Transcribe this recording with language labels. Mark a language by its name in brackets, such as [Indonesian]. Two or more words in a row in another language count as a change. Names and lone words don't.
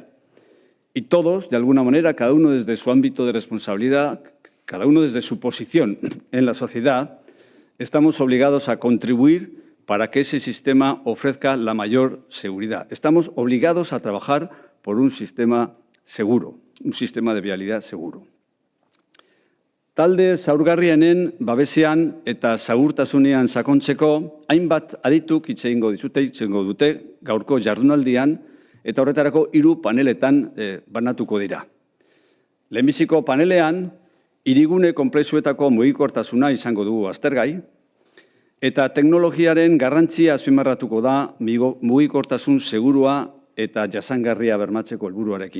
[Spanish] Y todos, de alguna manera, cada uno desde su ámbito de responsabilidad, cada uno desde su posición en la sociedad, estamos obligados a contribuir para que ese sistema ofrezca la mayor seguridad. Estamos obligados a trabajar por un sistema seguro, un sistema de vialidad seguro. [Basque] Talde zaurgarrienen babesean eta segurtasunean sakontzeko hainbat adituk hitz egingo dute gaurko jardunaldian eta horretarako 3 paneletan banatuko dira. Lehenbiziko panelean hirigune konplexuetako mugikortasuna izango dugu aztergai eta teknologiaren garrantzia azpimarratuko da mugikortasun segurua eta jasangarria bermatzeko helburuarekin.